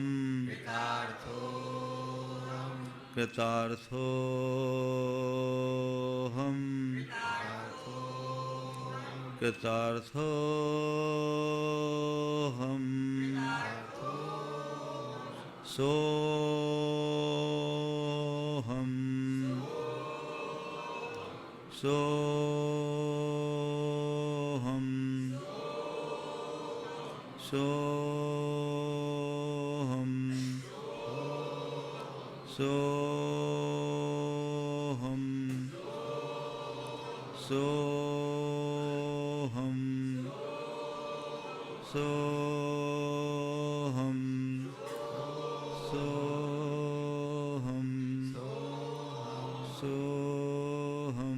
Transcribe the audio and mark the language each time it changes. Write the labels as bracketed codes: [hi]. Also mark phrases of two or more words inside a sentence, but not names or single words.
[sa] कृतार्थो हम, कृतार्थो हम, कृतार्थो हम, कृतार्थो हम, सो हम, सो हम, सो हम, सो हम, सो हम, सो हम, सो हम, सो हम,